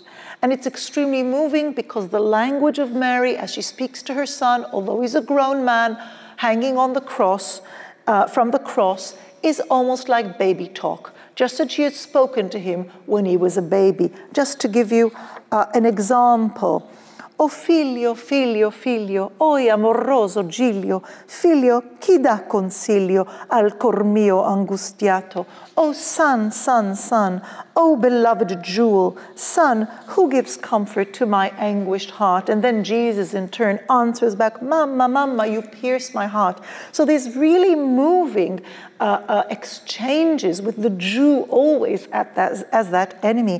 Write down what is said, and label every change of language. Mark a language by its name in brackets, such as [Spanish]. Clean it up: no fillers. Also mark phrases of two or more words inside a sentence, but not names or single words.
[English] And it's extremely moving because the language of Mary as she speaks to her son, although he's a grown man hanging on the cross, from the cross, is almost like baby talk, just as she had spoken to him when he was a baby. Just to give you an example. [Italian] O figlio, figlio, figlio, oi amoroso Giglio, figlio, chi dà consiglio al cor mio angustiato? [English] O son, son, son, O beloved jewel, son, who gives comfort to my anguished heart? And then Jesus in turn answers back, Mama, Mama, you pierce my heart. So these really moving exchanges with the Jew always as that enemy.